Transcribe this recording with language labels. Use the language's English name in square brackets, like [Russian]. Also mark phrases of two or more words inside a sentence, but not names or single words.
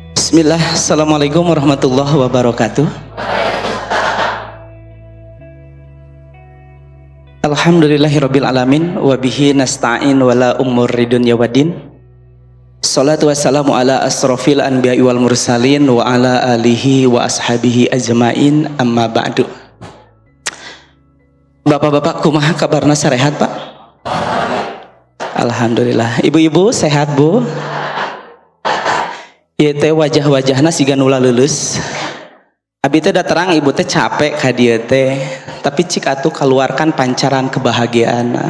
[Arabic] بسم الله، السلام عليكم ورحمة الله وبركاته. الحمد لله رب العالمين وبه نستعين على أمور الدنيا والدين. الصلاة والسلام على أشرف الأنبياء والمرسلين وعلى آله وأصحابه أجمعين أما بعد. [Sundanese] Bapak-bapak, kumaha kabarna sarehat, Pak? Alhamdulillah. Ibu-ibu sehat, Bu? Ieu teh wajah-wajahna siga nu lulus. Abi teh da terang ibu teh capek ka dieu teh, tapi cik atuh [Indonesian] keluarkan pancaran [Sundanese] kebahagiaana.